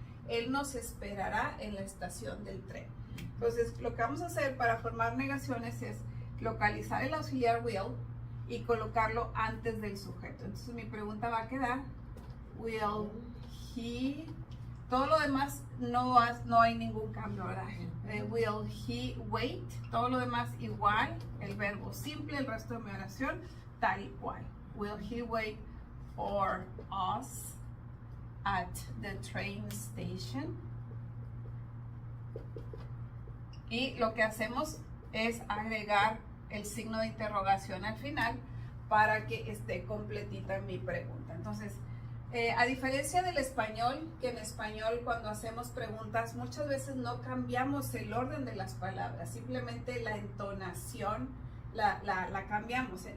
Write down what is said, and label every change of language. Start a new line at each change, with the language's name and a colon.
Spanish: Él nos esperará en la estación del tren. Entonces lo que vamos a hacer para formar negaciones es localizar el auxiliar will y colocarlo antes del sujeto. Entonces mi pregunta va a quedar,
English: will he...
Spanish: Todo lo demás no hay ningún cambio, ¿verdad?
English: Will he wait?
Spanish: Todo lo demás igual, el verbo simple, el resto de mi oración tal cual.
English: Will he wait for us at the train station?
Spanish: Y lo que hacemos es agregar el signo de interrogación al final para que esté completita mi pregunta. Entonces, a diferencia del español, que en español cuando hacemos preguntas muchas veces no cambiamos el orden de las palabras, simplemente la entonación la cambiamos.